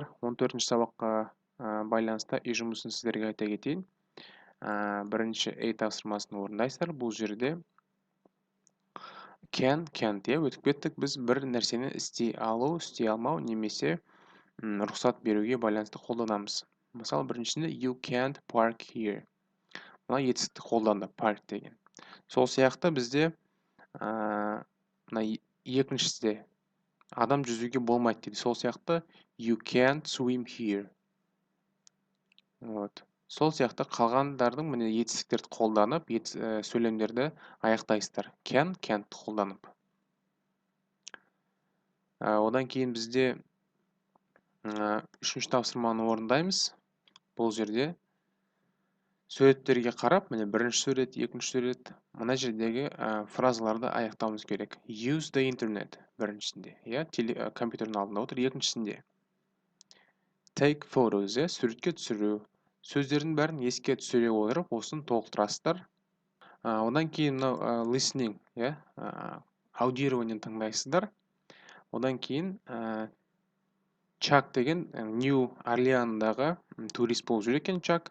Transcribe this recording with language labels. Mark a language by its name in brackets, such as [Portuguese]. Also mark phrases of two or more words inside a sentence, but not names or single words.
[Kazakh] 14-ші сабаққа байланысты үй жұмысын сіздерге айта кетейін. Бірінші A тапсырмасын орындайсыздар. Бұл жерде can't өтіп кеттік. Біз бір нәрсені істей алу, істей алмау немесе рұқсат беруге байланысты қолданамыз. Мысалы, біріншісінде [English] you can't park here. [Kazakh] Мына етістікті қолданды, park деген. Сол сияқты бізде мына екіншісінде адам жүзуге болмайды дейді. Сол сияқты [English] you can't swim here. [Kazakh] Вот. Сол сияқты қалғандардың міне етістіктерді қолданып, сөйлемдерді аяқтайсыздар. Can't қолданып. Одан кейін бізде үшінші тапсырманы орындаймыз. Бұл жерде суреттерге қарап, міне бірінші сурет, екінші сурет, мына жердегі фразаларды аяқтауымыз керек. [English] Use the internet [Kazakh] біріншісінде, компьютердің алдында отыр. Екіншісінде [English] take photos, [Kazakh] суретке түсіру. Сөздердің бәрін еске түсіре отырып, осыны толықтырасыздар. Одан кейін мынау listening, аудированиені тыңдайсыздар. Одан кейін Чак деген Нью Орлеандағы турист болып жүр екен Чак.